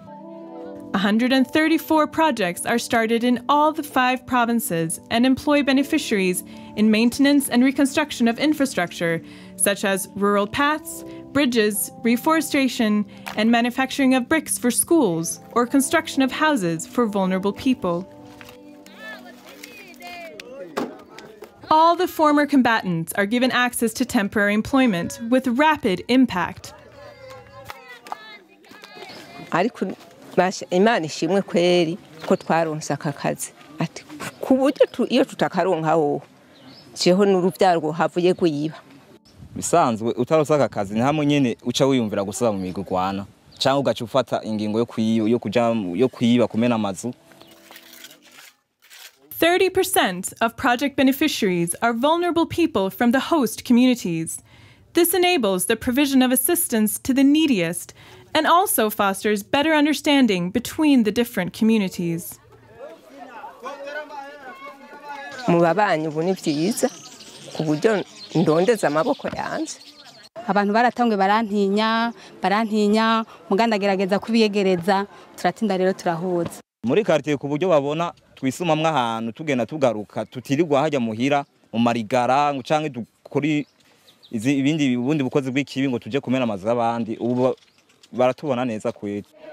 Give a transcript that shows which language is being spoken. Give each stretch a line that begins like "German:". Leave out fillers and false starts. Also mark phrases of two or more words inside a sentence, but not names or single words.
English: 134 projects are started in all the 5 provinces and employ beneficiaries in maintenance and reconstruction of infrastructure, such as rural paths, bridges, reforestation, and manufacturing of bricks for schools, or construction of houses for vulnerable people. All the former combatants are given access to temporary employment with rapid impact.
Rundi: ariko Imana ishimwe kweri ko twaronse aka kazi ati ku buryo iyo tutakaronka ho jeho n'urubyarwo havuye kuyiba bisanzwe utaronse aka kazi ni hamwe nyene uca wiyumvira gusaba mu migurwana cyangwa ugaca ufata ingingo yo kuyiba kumena amazu.
English: 30% of project beneficiaries are vulnerable people from the host communities. This enables the provision of assistance to the neediest and also fosters better understanding between the different communities.
Rundi: Mu babanyi ubu ni byiza ku buryo ndondeza amaboko yanjye. Abantu baratangwe barantinya mugandagerageza kubiyegereza turatinda rero turahuza. Muri quartier ku buryo babona twisumamwe ahantu tugenda tugaruka tutirirwa hajya muhira mu marigara canke dukuri ubundi bukozi bw'ikibi ngo tuje kumena amazi y'abandi ubu baratubona neza kweli.